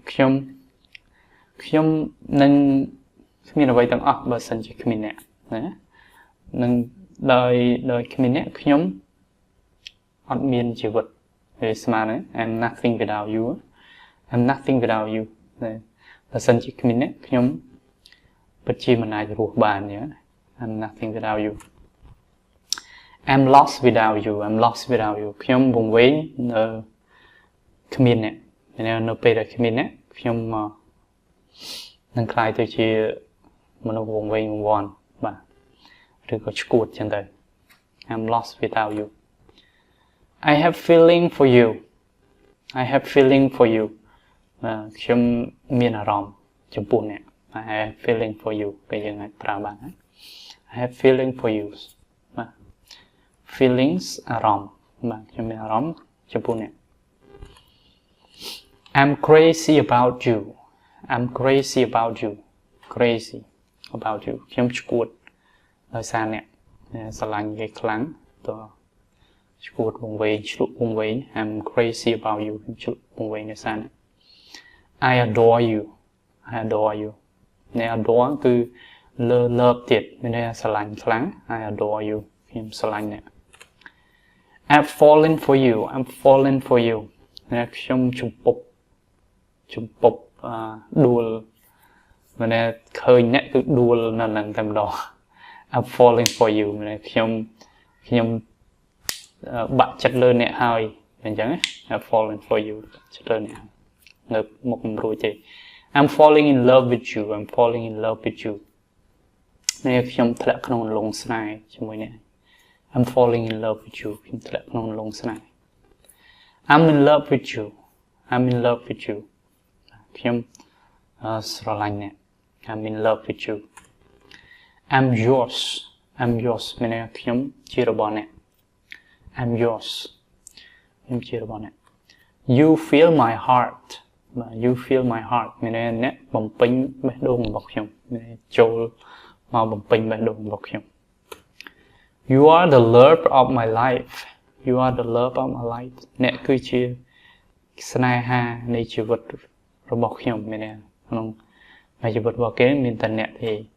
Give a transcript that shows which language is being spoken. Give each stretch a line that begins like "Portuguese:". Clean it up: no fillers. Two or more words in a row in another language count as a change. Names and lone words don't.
Khmer: ខ្ញុំនឹងគ្មានអ្វីទាំងអស់បើសិនជាគ្មានអ្នកណានឹងដោយគ្មានអ្នកខ្ញុំអត់មានជីវិតវាស្មើនឹង
English: I'm nothing without you I'm nothing without you
Khmer: បើ សិនជាគ្មានអ្នកខ្ញុំពិតជាមិនអាចរស់បានទេ
English: I'm nothing without you I'm lost without you I'm lost without you
Khmer: ខ្ញុំវង្វេងនៅគ្មានអ្នកនៅពេលដែលគ្មានអ្នកខ្ញុំនឹងខ្លាយទៅជាមនុស្សវង្វេ ងវង្វាន់បាទឬក៏ឈួតចឹងទៅ
English: I'm lost without you I have feeling for you I have feeling for you
Khmer: ខ្ញុំមានអារម្មណ៍ចំពោះអ្នក
English: I have feeling for you
Khmer: ពេលយើងអាចប្រើបាន
English: I have feeling for you
Khmer: បាទ feelings អារម្មណ៍បាទខ្ញុំមានអារម្មណ៍ចំពោះអ្នក
English: I'm crazy about you I'm crazy about you crazy about you
Khmer: ខ្ញុំឈួតដោយសារអ្នកស្រឡាញ់គេ ខ្លាំងតើឈួតវង្វេងឆ្លុះវង្វេង
English: I'm crazy about you
Khmer: ខ្ញុំឆ្លុះវង្វេងដោយសារអ្នក
English: I adore you I adore you
Khmer: អ្នក adore គឺលើបទៀតមានន័យថាស្រឡាញ់ខ្លាំង
English: I adore you
Khmer: ខ្ញុំស្រឡាញ់អ្នក
English: I've fallen for you I'm fallen for you
Khmer: អ្នកខ្ញុំជំពប់ ដួលមានន័យឃើញអ្នកគឺដួលនៅនឹងតែម្ដង
English: I'm falling for you
Khmer: មានន័យខ្ញុំបាក់ចិត្តលើអ្នកហើយអញ្ចឹង
English: I'm falling for you
Khmer: ចិត្តលើអ្នកនៅមុខមិនរួចទេ
English: I'm falling in love with you I'm falling in love with you
Khmer: នេះខ្ញុំធ្លាក់ក្នុងលងស្នេហ៍ជាមួយអ្នក
English: I'm falling in love with you
Khmer: ខ្ញុំធ្លាក់ក្នុងលងស្នេហ៍
English: I'm in love with you I'm in love with you
Khmer: ខ្ញុំស្រឡាញ់អ្នក
English: I'm in love with you I'm yours
Khmer: មានន័យ ខ្ញុំជារបស់អ្នក
English: I'm yours
Khmer: ខ្ញុំជារបស់អ្នក
English: You feel my heart You feel my heart
Khmer: មានន័យអ្នកបំពេញបេះដូងរបស់ខ្ញុំមានន័យចូលមកបំពេញបេះដូងរបស់ខ្ញុំ
English: You are the love of my life You are the love of my life
Khmer: អ្នកគឺជាស្នេហានៃជីវិតរបស់ខ្ញុំមានន័យក្នុងជីវិតរបស់គេមានតែអ្នកទេ